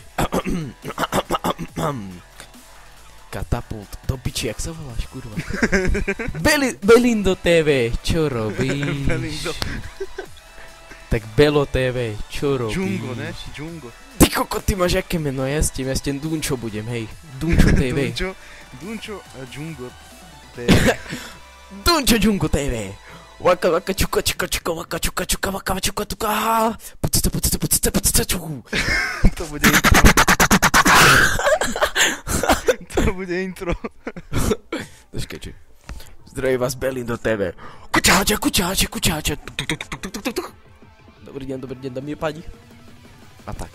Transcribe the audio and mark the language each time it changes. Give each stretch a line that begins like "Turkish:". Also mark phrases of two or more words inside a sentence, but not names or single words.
Slovak: Katapult, do piči, jak sa voláš, kurva? Belindo TV, čo robíš? Belindo. Tak Belo TV, čo robíš? Džungo, ne? Džungo. Ty koko, ty máš aké meno, ja s tým Dunčo budem, hej. Dunčo TV. Dunčo a Džungo TV. Dunčo Džungo TV. Waka waka čuka čuka čuka waka čuka čuka waka čuka čuka. Pucita čuku. To bude intro. To bude intro. Počkajte. Zdraví vás Belindo TV. Kučáče. Dobrý deň, dámy a páni. A tak.